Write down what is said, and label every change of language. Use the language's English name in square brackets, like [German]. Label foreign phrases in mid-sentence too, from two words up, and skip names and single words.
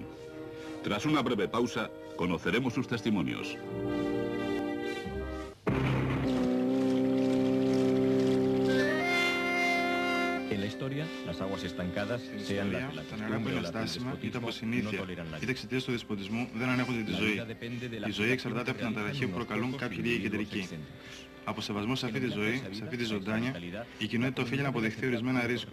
[Spanish] Tras una breve pausa, conoceremos sus testimonios. En la historia, las aguas estancadas, sean las de la costumbre, las del despotismo, no toleran la vida. [Greek] εξαιτίας του δεσποτισμού δεν ανέχονται τη ζωή. Η ζωή εξαρτάται από την αναταραχή που προκαλούν κάποιοι βίαιοι κεντρικοί. Από σεβασμό σε αυτή τη ζωή, σε αυτή τη ζωντάνια, η κοινότητα οφείλει να αποδεχθεί ορισμένα ρίσκα.